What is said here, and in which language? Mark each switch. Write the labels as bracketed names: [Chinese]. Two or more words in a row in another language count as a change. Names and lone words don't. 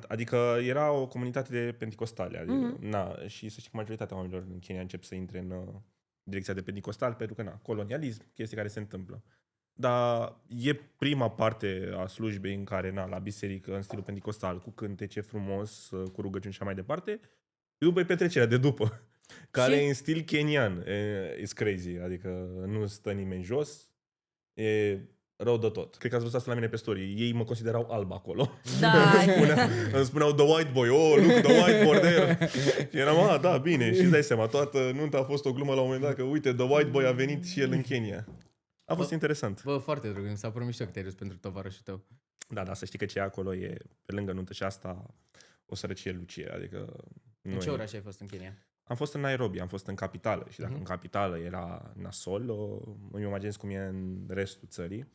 [Romanian] Adică era o comunitate de penticostale. Adică, na, și să știi că majoritatea oamenilor în Kenya încep să intre în direcția de penticostal, pentru că, na, colonialism, chestii care se întâmplă. Dar e prima parte a slujbei în care, na, la biserică, în stilul penticostal, cu cântece frumos, cu rugăciuni și așa mai departe. După e petrecerea de după, care Și? e în stil kenian. [English] It's crazy. [Romanian] Adică nu stă nimeni jos. E rău de tot. Cred că ați văzut asta la mine pe story. Ei mă considerau alb acolo. Da, Îmi spuneau [English] the white boy, oh, look, the white border. [Romanian] Și eram, da, bine. Și îți dai seama, toată nunta a fost o glumă la un moment dat, că uite, [English] the white boy [Romanian] a venit și el în Kenya. A fost interesant. Bă, foarte drăguț, mi s-a părut mișto că te-ai dus pentru tovarășul tău. Da, să știi că ce e acolo e, pe lângă nuntă și asta, o sărăcie lucie. Adică În ce oraș ai fost în Kenya? Am fost în Nairobi, am fost în capitală și dacă în capitală era nasol, îmi imaginez cum e în restul țării.